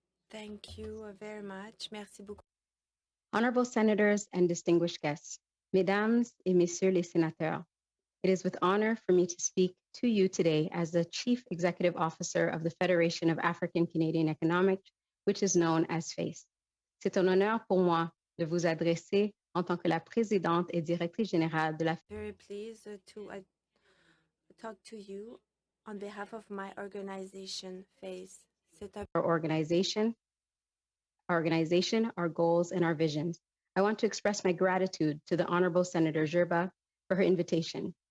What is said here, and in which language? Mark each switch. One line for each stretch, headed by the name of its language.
English: Thank you very much.
French: Merci beaucoup.
English: Honorable Senators and distinguished guests,
French: Mesdames et Messieurs les Sénateurs,
English: it is with honor for me to speak to you today as the Chief Executive Officer of the Federation of African Canadian Economics, which is known as FACE.
French: C'est un honneur pour moi de vous adresser en tant que la présidente et directrice générale de la.
English: Very pleased to talk to you on behalf of my organization, FACE. Our organization, our goals, and our visions. I want to express my gratitude to the Honorable Senator Gerba for her invitation.